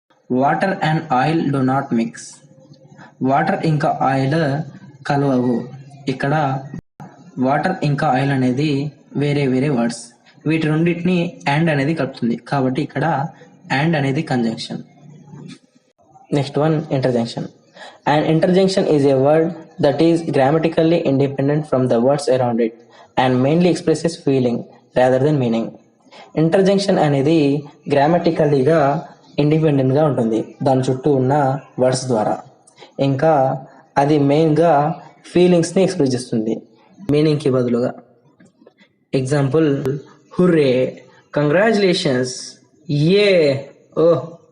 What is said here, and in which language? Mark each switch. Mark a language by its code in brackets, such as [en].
[en] Water and oil do not mix. [te] Water ఇంకా oil కలవవు, ఇక్కడ water ఇంకా ఆయిల్ అనేది వేరే వేరే వర్డ్స్, వీటి రెండింటిని అండ్ అనేది కలుపుతుంది కాబట్టి ఇక్కడ అండ్ అనేది conjunction. [en] Next one interjection. An interjection is a word that is grammatically independent from the words around it and mainly expresses feeling rather than meaning. [te] ఇంటర్జంక్షన్ అనేది గ్రామటికల్లీగా ఇండిపెండెంట్గా ఉంటుంది దాని చుట్టూ ఉన్న వర్డ్స్ ద్వారా, ఇంకా అది మెయిన్గా ఫీలింగ్స్ని ఎక్స్ప్రెస్ చేస్తుంది మీనింగ్కి బదులుగా. [en] Example, hurray, congratulations, eh, oh.